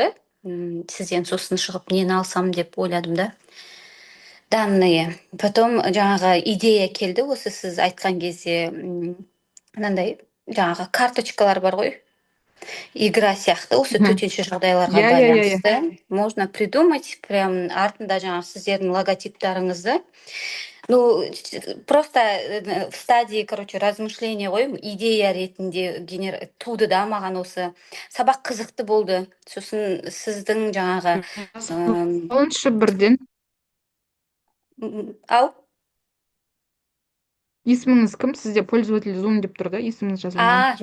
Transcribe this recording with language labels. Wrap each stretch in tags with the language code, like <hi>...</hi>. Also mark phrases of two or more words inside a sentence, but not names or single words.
<kk>Сізден сосын шығып нені алсам деп ойладым да. Данные. Потом жаңағы идея келді, осы сіз айтқан кезде мынандай жаңағы карточкалар бар ғой. Игра сияқты, осы төтенше жағдайларға Иә. байланысты.</kk> <ru>Можно придумать, прям</ru> <kk>артында жаңағы сіздердің логотиптарыңызды.</kk> <ru>Ну, просто в стадии, размышления</ru> <kk>ғой, идея ретінде туды да маған осы сабақ қызықты болды. Сосын сіздің жаңағы Алыншы бірден. ау? Есіміңіз кім? Сізде пользователь Zoom деп тұр да, есіміңіз жазылмаған.</kk>